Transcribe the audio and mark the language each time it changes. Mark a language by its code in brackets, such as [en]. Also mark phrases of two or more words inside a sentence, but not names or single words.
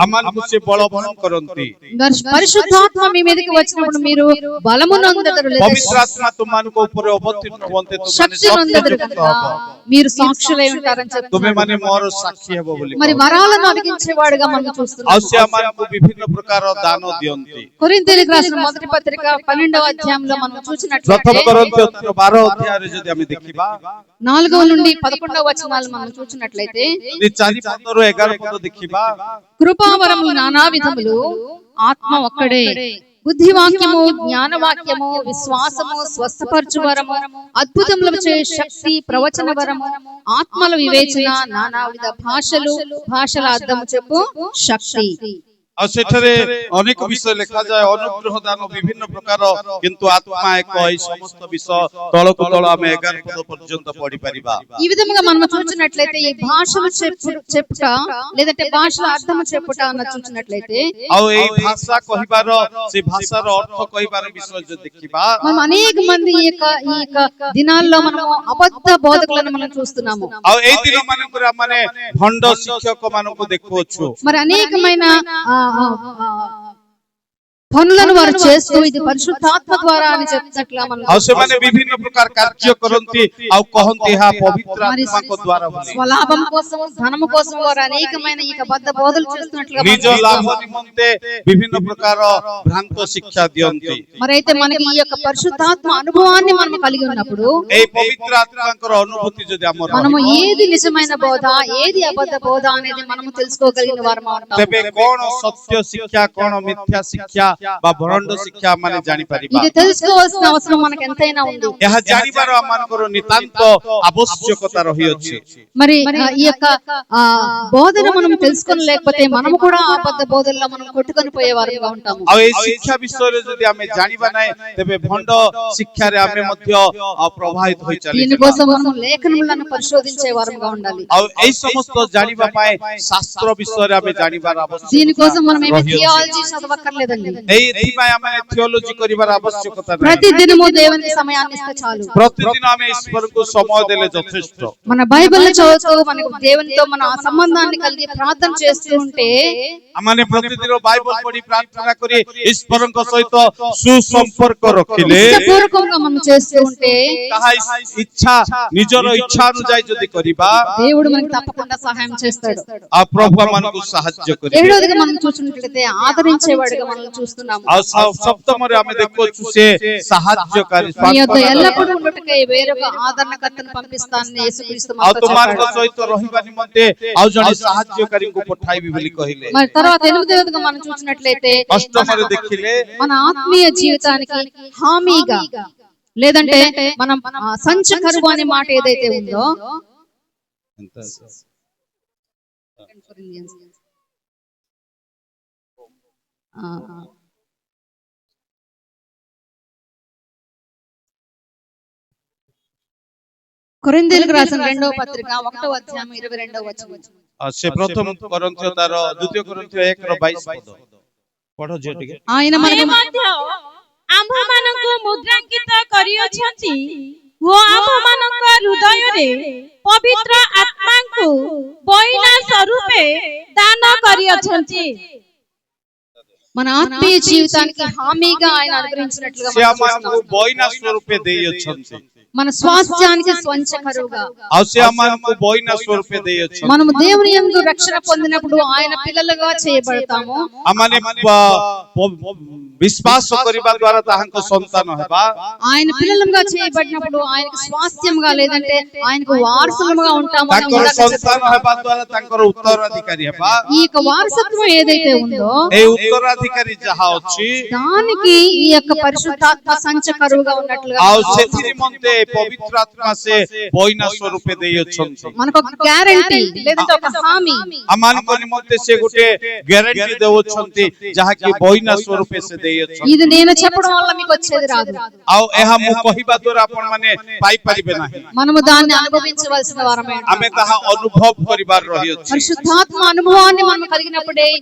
[or] ଆମମାନଙ୍କୁ ସେ ବଳବାନ କରନ୍ତି। [te] పరిశుద్ధాత్మ మీ మీదకి వచ్చినప్పుడు మీరు బలము నొందెదరు, లేదా [or] ପବିତ୍ର ଆତ୍ମା ତୁମମାନଙ୍କ ଉପରେ ଅବତୀର୍ଣ୍ଣ ହୁଅନ୍ତେ ତୁମେ [te] శక్తి నొందెదరు [or] ଶକ୍ତିଯୁକ୍ତ [te] కనుక [or] ହବ, [te] మీరు సాక్షులై ఉంటారని [or] ତୁମେ [te] చెప్తున్నారు. [or] ମାନେ ମୋର ସାକ୍ଷୀ ହେବ ବୋଲି [te] మరి [or] କହନ୍ତି। [te] వరాలను అడిగించేవాడుగా మనం [or] ଆଉ [te] చూస్తున్నాము. [or] ସେ ଆମମାନଙ୍କୁ ବିଭିନ୍ନ ପ୍ରକାର ଦାନ ଦିଅନ୍ତି। [te] కొరింథీయులకు రాసిన మొదటి పత్రిక 12వ అధ్యాయంలో మనం [or] ପ୍ରଥମ [te] చూసినట్లయితే [or] కొరింథీୟ 12 ଅଧ୍ୟାୟରେ ଯଦି ଆମେ ଦେଖିବା [te] 4వ నుండి 11వ వచనాలు మనం చూసినట్లయితే [or] ଯଦି 4 ରୁ 11 పଦ ଦେଖିବା [te] కృపావరములు నానా విధములు ఆత్మ ఒక్కడే బుద్ధివాక్యము జ్ఞానవాక్యము విశ్వాసము స్వస్థపరచు వరము అద్భుతములు చే శక్తి ప్రవచన వరము ఆత్మల వివేచన నానావిధ భాషల అర్థము చెప్పు శక్తి [or] ଆଉ ସେଠାରେ ଅନେକ ବିଷୟ ଲେଖାଯାଏ ଅନୁଗ୍ରହ ଦାନ ବିଭିନ୍ନ ପ୍ରକାର କିନ୍ତୁ ଆତ୍ମା ଏକ ଏହି ସମସ୍ତ ବିଷୟ ତଳକୁ ତଳ ଆମେ 11 ପଦ ପର୍ଯ୍ୟନ୍ତ ପଢି ପାରିବା [te] ఈ విధంగా మనం చూసినట్లయితే ఈ భాషలు చెప్పుట లేదంటే భాషల అర్థము చెప్పుట అన్న చూసినట్లయితే [or] ଆଉ ଏହି ଭାଷା କହିବାର ସେ ଭାଷାର ଅର୍ଥ କହିବାର ବିଷୟ ଯଦି ଦେଖିବା [te] మనం అనేక మంది ఈ యొక్క దినాల్లో మనము అబద్ధ బోధకులను మనం చూస్తున్నాము [or] ଆଉ ଏଇ ଦିନ ମାନଙ୍କରେ ମାନେ ଭଣ୍ଡ ଶିକ୍ଷକ ମାନଙ୍କୁ ଦେଖୁଅଛୁ [te] మరి అనేకమైన పనులను వారు చేస్తూ ఇది పరిశుద్ధాత్మ ద్వారా అని చెప్తున్నట్లుగా మనం [or] ଆଉ ସେମାନେ ବିଭିନ୍ନ ପ୍ରକାର କାର୍ଯ୍ୟ କରନ୍ତି ଆଉ କହନ୍ତି ଏହା ପବିତ୍ର ଆତ୍ମାଙ୍କ ଦ୍ୱାରା ବୋଲି [te] స్వలాభం కోసం ధనము కోసం వారు అనేకమైన ఈ అబద్ధ బోధలు చేస్తున్నట్లుగా [or] ନିଜ ଲାଭ ନିମନ୍ତେ ବିଭିନ୍ନ ପ୍ରକାର ଭ୍ରାନ୍ତ ଶିକ୍ଷା ଦିଅନ୍ତି [te] మరి అయితే మనకి ఈ యొక్క పరిశుద్ధాత్మ అనుభవాన్ని మనం కలిగి ఉన్నప్పుడు [or] ଏଇ ପବିତ୍ର ଆତ୍ମାଙ୍କର ଅନୁଭୂତି ଯଦି ଆମର [te] మనము ఏది నిజమైన బోధ ఏది అబద్ధ బోధ అనేది మనము తెలుసుకోగలిగిన వారము ఉంటాము [or] ତେବେ କଣ ସତ୍ୟ ଶିକ୍ଷା କଣ ମିଥ୍ୟା ଶିକ୍ଷା ବା ଭଣ୍ଡ ଶିକ୍ଷା ମାନେ ଜାଣି ପାରିବା [te] ఇది తెలుసుకోవాల్సిన అవసరం మనకు ఎంతైనా ఉంది [or] ଏହା ଜାଣିବାର ଆମଙ୍କର ନିତାନ୍ତ ଆବଶ୍ୟକତା ରହିଅଛି [te] మరి ఈ యొక్క బోధన మనం తెలుసుకొని లేకపోతే మనము కూడా అబద్ధ బోధల్లో మనం కొట్టుకొని పోయేవారుగా ఉంటాము [or] ଆଉ এই ଶିକ୍ଷା ବିଷୟରେ ଯଦି ଆମେ ଜାଣିବା ନାହିଁ ତେବେ ଭଣ୍ଡ ଶିକ୍ଷାରେ ଆମେ ମଧ୍ୟ ପ୍ରଭାବିତ ହୋଇ ଚାଲିଯିବା [te] దీనికోసం మనం లేఖనములను పరిశోధించే వారుగా ఉండాలి [or] ଆଉ এই ସମସ୍ତ ଜାଣିବା ପାଇଁ ଶାସ୍ତ୍ର ବିଷୟରେ ଆମେ ଜାଣିବାର ଆବଶ୍ୟକତା [te] దీనికోసం మనం ఏమి థియాలజీ చదవక్కర్లేదండి [or] ଏଇଥିପାଇଁ ଆମେ థియోలజీ କରିବାର ଆବଶ୍ୟକତା ନାହିଁ [te] ప్రతిదినము దేవుని సమయాన్ని ఇస్తే చాలు [or] ପ୍ରତିଦିନ ଆମେ ଈଶ୍ୱରଙ୍କୁ ସମୟ ଦେଲେ ଯଥେଷ୍ଟ [te] మన బైబిల్ చదువుతూ మనకు దేవునితో మన సంబంధాన్ని కలిగి ప్రార్థన చేస్తూ ఉంటే [or] ଆମମାନେ ପ୍ରତିଦିନ ବାଇବଲ ପଢି ପ୍ରାର୍ଥନା କରି ଈଶ୍ୱରଙ୍କ ସହିତ ସୁସମ୍ପର୍କ ରଖିଲେ [te] ఇష్టపూర్వకంగా మనం చేస్తూ ఉంటే [or] ତାହା ଇଚ୍ଛା ନିଜର ଇଚ୍ଛା ଅନୁଯାୟୀ ଯଦି କରିବା [te] దేవుడు మనకు తప్పకుండా సహాయం చేస్తాడు [or] ଆଉ ପ୍ରଭୁ ଆମମାନଙ୍କୁ ସାହାଯ୍ୟ କରିବେ [te] ఏడవదిగా మనం చూసినట్లయితే ఆదరించేవాడుగా మనం చూస్తున్నాము [or] ଆଉ ସପ୍ତମରେ ଆମେ ଦେଖୁଛୁ ସେ ସାହାଯ୍ୟକାରୀ [te] నీ యొక్క ఎల్లప్పుడూ ఉండుటకై వేరొక ఆదరణకర్తను పంపిస్తానని యేసుక్రీస్తు [or] ଆଉ [te] మనతో [or] ତୁମମାନଙ୍କ [te] చెప్పాడు [or] ସହିତ ରହିବା ନିମନ୍ତେ ଆଉ ଜଣେ ସାହାଯ୍ୟକାରୀଙ୍କୁ ପଠାଇବି ବୋଲି କହିଲେ [te] మరి తర్వాత ఎనిమిదవదిగా మనం చూసినట్లయితే [or] ଅଷ୍ଟମରେ ଦେଖିଲେ [te] మన ఆత్మీయ జీవితానికి హామీగా లేదంటే మనం సంచకరువు అనే మాట ఏదైతే ఉందో కొరింథీయులకు రాసిన 2వ పత్రిక 1వ అధ్యాయం 22వ వచనం [or] ସେ ପ୍ରଥମ କରନ୍ଥିୟ ତାର ଦ୍ୱିତୀୟ କରନ୍ଥିୟ 1 ର 22 ପଦ ପଢ ଝିଅ ଟିକେ [te] ఆయన మనకు [or] ମଧ୍ୟ ଆମ୍ଭମାନଙ୍କୁ ମୁଦ୍ରାଙ୍କିତ କରିଅଛନ୍ତି ଓ ଆମ୍ଭମାନଙ୍କ ହୃଦୟରେ ପବିତ୍ର ଆତ୍ମାଙ୍କୁ ବଇନା ସ୍ୱରୂପେ ଦାନ କରିଅଛନ୍ତି [te] మన ఆత్మీయ జీవితానికి హామీగా ఆయన అనుగ్రహించినట్లుగా [or] ସେ [te] మనం [or] ଆମମାନଙ୍କୁ [te] చూస్తున్నాం. [or] ବଇନା ସ୍ୱରୂପେ ଦେଇଅଛନ୍ତି [te] మన స్వాస్థ్యానికి స్వంచకరువుగా [or] ଆଉ ସେ ଆମମାନଙ୍କୁ ବଇନା ସ୍ୱରୂପେ ଦେଇଅଛନ୍ତି [te] మనము దేవుని యందు రక్షణ పొందినప్పుడు ఆయన పిల్లలుగా చేయబడతాము [or] ଆମମାନେ ବିଶ୍ୱାସ କରିବା ଦ୍ୱାରା ତାହାଙ୍କ ସନ୍ତାନ ହେବା [te] ఆయన పిల్లలుగా చేయబడినప్పుడు ఆయనకు స్వాస్థ్యంగా లేదంటే ఆయనకు వారసులుగా ఉంటాము అని [or] ତାଙ୍କର [te] ఇందాక [or] ସନ୍ତାନ [te] చెప్పాము. [or] ହେବା ଦ୍ୱାରା ତାଙ୍କର ଉତ୍ତରାଧିକାରୀ ହେବା [te] ఈ యొక్క వారసత్వం ఏదైతే ఉందో [or] এই ଉତ୍ତରାଧିକାରୀ ଯାହା ଅଛି [te] దానికి ఈ యొక్క పరిశుద్ధాత్మ సంచకరువుగా ఉన్నట్లుగా [or] ଆଉ [te] మనం [or] ସେଥି [te] చూస్తాము. [or] ନିମନ୍ତେ ପବିତ୍ର ଆତ୍ମା ସେ ବଇନା ସ୍ୱରୂପେ ଦେଇଅଛନ୍ତି [te] మనకు ఒక గ్యారెంటీ లేదంటే ఒక హామీ [or] ଆମମାନଙ୍କ ନିମନ୍ତେ ସେ ଗୋଟେ ଗ୍ୟାରେଣ୍ଟି ଦେଉଛନ୍ତି ଯାହାକି ବଇନା ସ୍ୱରୂପେ ସେ ଦେଇଅଛନ୍ତି [te] ఇది నేను చెప్పడం వల్ల మీకు వచ్చేది రాదు [or] ଆଉ ଏହା ମୁଁ କହିବା ଦ୍ୱାରା ଆପଣମାନେ ପାଇପାରିବେ ନାହିଁ [te] మనము దాన్ని అనుభవించవలసిన వారమే [or] ଆମେ ତାହା ଅନୁଭବ କରିବାର ରହିଅଛି [te] పరిశుద్ధాత్మ అనుభవాన్ని మనం కలిగినప్పుడే ఈ